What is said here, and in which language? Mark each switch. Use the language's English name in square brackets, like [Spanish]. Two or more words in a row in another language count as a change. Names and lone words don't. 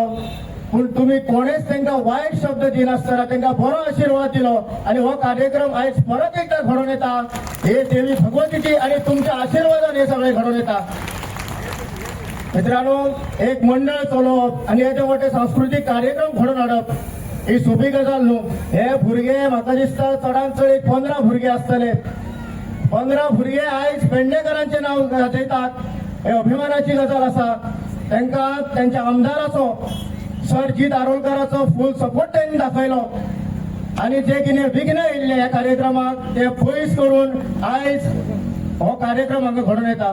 [Konkani] पण तुम्ही कोणेच त्यांना वाईट शब्द दिनासतना त्यांना बरो आशीर्वाद दिलो आणि हो कार्यक्रम आज परत एकदा घडून येता. हे देवी भगवतीची आणि तुमच्या आशीर्वादान हे सगळे घडून येता. मित्रांनो, एक मंडळ चलोवप आणि याचे मोठे सांस्कृतिक कार्यक्रम घडून हाडप ही सोपी गजाल न्हू. हे भुरगे म्हाका दिसता चडांत चड 15 भुरगे आसतले. 15 भुरगे आयज पेडणेकरांचे नाव गाजयतात. हे अभिमानाची गजाल आसा. तांकां त्यांच्या आमदाराचो सर जीत आरोलकराचो [English] full support [Konkani] त्यांनी दाखयलो आणि जे कितें विघ्न येयल्ले ह्या कार्यक्रमाक ते पयस करून आयज हो कार्यक्रम हांगा घडून येता.